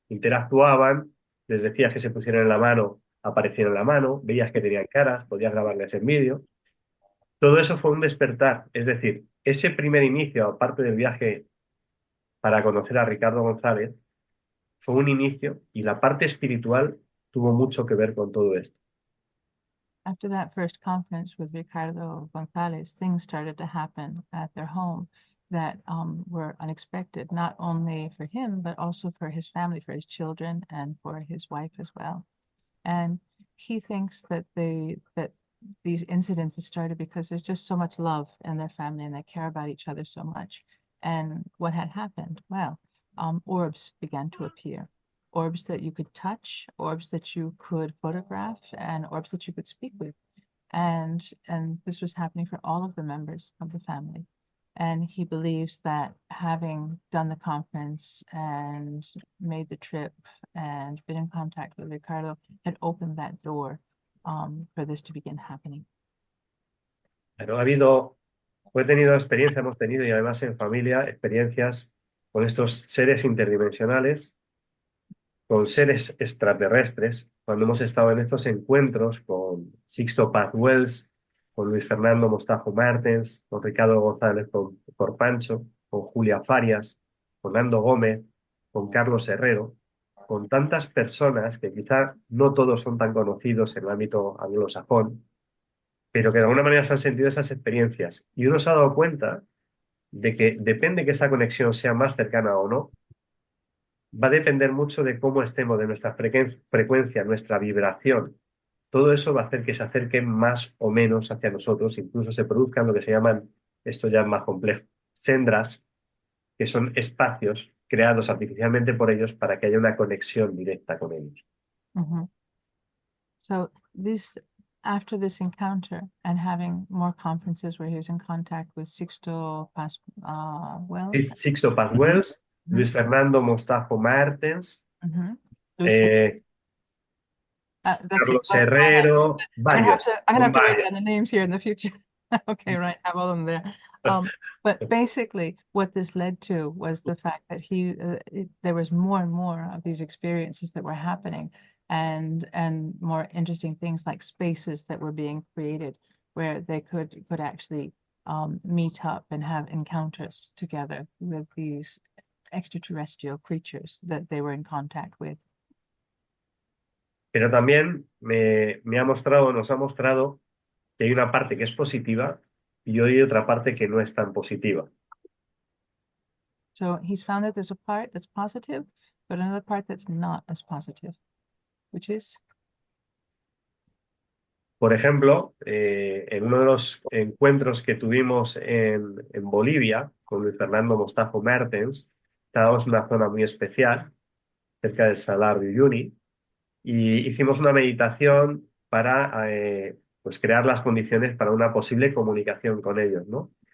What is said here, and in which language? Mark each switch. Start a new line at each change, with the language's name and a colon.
Spanish: Interactuaban, les decías que se pusieran en la mano, aparecían en la mano, veías que tenían caras, podías grabarles en vídeo. Todo eso fue un despertar, es decir, ese primer inicio, aparte del viaje para conocer a Ricardo González, fue un inicio y la parte espiritual tuvo mucho que ver con todo esto.
English: After that first conference with Ricardo Gonzalez, things started to happen at their home that were unexpected, not only for him, but also for his family, for his children, and for his wife as well. And he thinks that these incidents have started because there's just so much love in their family and they care about each other so much. And what had happened? Well, orbs began to appear. Orbs that you could touch, orbs that you could photograph, and orbs that you could speak with. And this was happening for all of the members of the family. And he believes that having done the conference and made the trip and been in contact with Ricardo had opened that door for this to begin happening.
Spanish: Pero hemos tenido y además en familia experiencias con estos seres interdimensionales, con seres extraterrestres, cuando hemos estado en estos encuentros con Sixto Paz Wells, con Luis Fernando Mostajo Martens, con Ricardo González Corpancho, con Julia Farias, con Nando Gómez, con Carlos Herrero, con tantas personas que quizá no todos son tan conocidos en el ámbito anglosajón, pero que de alguna manera se han sentido esas experiencias. Y uno se ha dado cuenta de que depende que esa conexión sea más cercana o no, va a depender mucho de cómo estemos, de nuestra frecuencia, nuestra vibración. Todo eso va a hacer que se acerquen más o menos hacia nosotros, incluso se produzcan lo que se llaman, esto ya es más complejo, sendras, que son espacios creados artificialmente por ellos para que haya una conexión directa con ellos.
English: So after this encounter and having more conferences where he was in contact with Sixto Paz Wells, Sixto Paz Wells, Luis Fernando Mostajo Martens, Carlos Herrero, varios. I'm gonna have to write down the names here in the future. Okay, right, have all of them there. But basically, what this led to was the fact that there was more and more of these experiences that were happening, and more interesting things like spaces that were being created where they could actually meet up and have encounters together with these extraterrestrial creatures that they were in contact with.
Spanish: Pero también nos ha mostrado que hay una parte que es positiva y hay otra parte que no es tan positiva.
English: So he's found that there's a part that's positive, but another part that's not as positive, which is?
Spanish: Por ejemplo, en uno de los encuentros que tuvimos en Bolivia con Luis Fernando Mostajo Mertens, estábamos en una zona muy especial, cerca del Salar de Uyuni, y hicimos una meditación para pues crear las condiciones para una posible comunicación con ellos, ¿no?